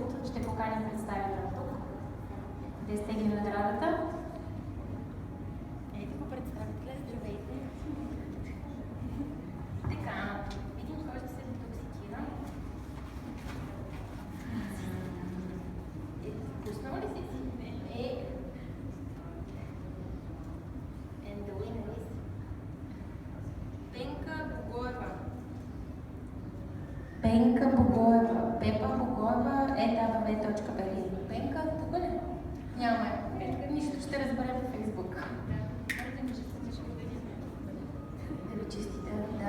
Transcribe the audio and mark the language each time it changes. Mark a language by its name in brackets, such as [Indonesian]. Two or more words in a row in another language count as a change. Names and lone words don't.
[Bulgarian] Ще поканим представител тук да изтегли наградата. Ето го представителя, здравейте. Така, видим кой ще се детоксикира. Пуснала ли си? [English] And the winner is Пенка Богоева. [Bulgarian] Пенка Богоева. Пепа Богоева @abv.bg. Пенка, тук ли? Няма. Нищо ще разберем в Фейсбук. Да ви честитя, да.